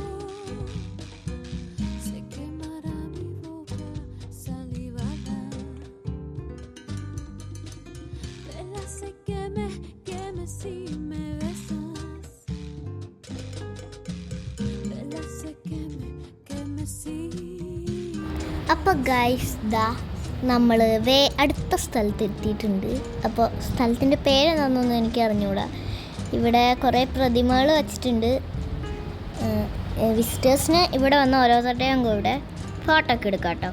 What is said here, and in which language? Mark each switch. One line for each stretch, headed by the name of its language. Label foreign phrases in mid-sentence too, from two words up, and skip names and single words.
Spanish: Se quemará mi boca salivada, de la sé queme si me besas, de la sé queme si.
Malayalam: അപ്പോൾ ഗൈസ്, നമ്മൾ അടുത്ത സ്ഥലത്ത് എത്തിയിട്ടുണ്ട്. അപ്പോൾ സ്ഥലത്തിൻ്റെ പേരെന്താണെന്നൊന്നും എനിക്ക് അറിഞ്ഞുകൂടാ. ഇവിടെ കുറേ പ്രതിമകൾ വച്ചിട്ടുണ്ട്. വിസിറ്റേഴ്സിന് ഇവിടെ വന്ന് ഓരോരുത്തരുടെയും കൂടെ ഫോട്ടോ ഒക്കെ എടുക്കാം കേട്ടോ.